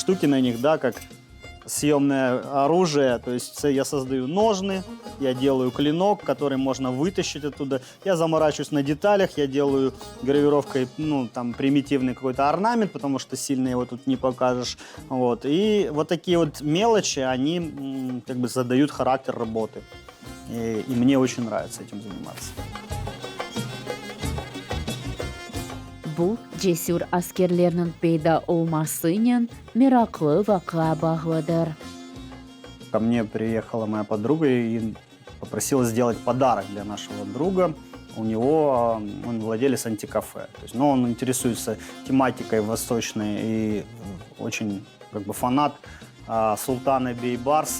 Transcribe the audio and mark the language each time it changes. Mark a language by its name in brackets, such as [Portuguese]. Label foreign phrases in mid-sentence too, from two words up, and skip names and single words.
[Russian] штуки на них, да, как съемное оружие, то есть я создаю ножны, я делаю клинок, который можно вытащить оттуда, я заморачиваюсь на деталях, я делаю гравировкой, ну, там, примитивный какой-то орнамент, потому что сильно его тут не покажешь, вот, и вот такие вот мелочи, они как бы задают характер работы, и мне очень нравится этим заниматься. [Crimean Tatar] Бул жесур аскерлернин пейда болмасынын мираклы вакыа баглыдыр. [Russian] Ко мне приехала моя подруга и попросила сделать подарок для нашего друга. У него, он владелец антикафе. То есть, ну, он интересуется тематикой восточной и очень как бы фанат султана Бейбарса.